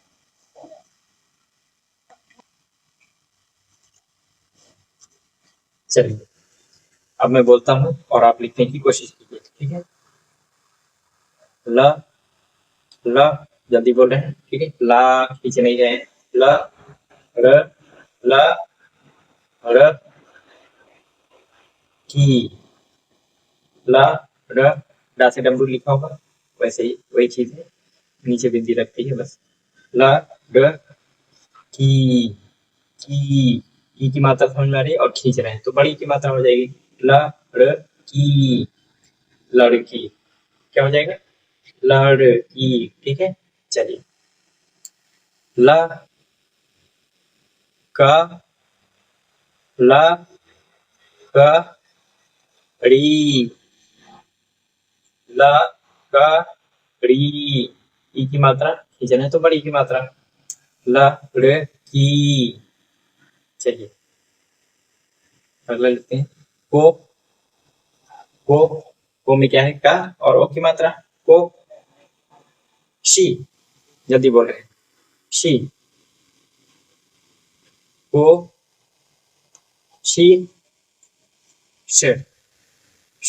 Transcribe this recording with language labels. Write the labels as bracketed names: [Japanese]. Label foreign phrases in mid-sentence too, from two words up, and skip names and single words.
[Hindi] चलिए, अब मैं बोलता हूँ और आप लिखने की कोशिश कीजिए। ठीक है, ल, ल, जल्दी बोल रहे हैं। ठीक है, ला खींच नहीं रहे हैं। ल, र, ल, र, की, ल, र, डा से डमरू लिखा होगा, वैसे ही वही चीज है, नीचे बिंदी रखती है बस। ल, र, की मात्रा समझ में आ रही है, और खींच रहे हैं तो बड़ी की मात्रा हो जाएगी। ल, र, की, लड़की। क्या हो जाएगा? लड़की। ठीक है, चलिए। ल, क, ल, क, ड़ी, ल, क, ड़ी, ई की मात्रा खींचना है तो बड़ी की मात्रा। ल, र, की। चलिए, अगला लिखते हैं। को, को में क्या है? का और ओ की मात्रा। को, शी, जल्दी बोल रहे हैं। शी, को, शी, श, श।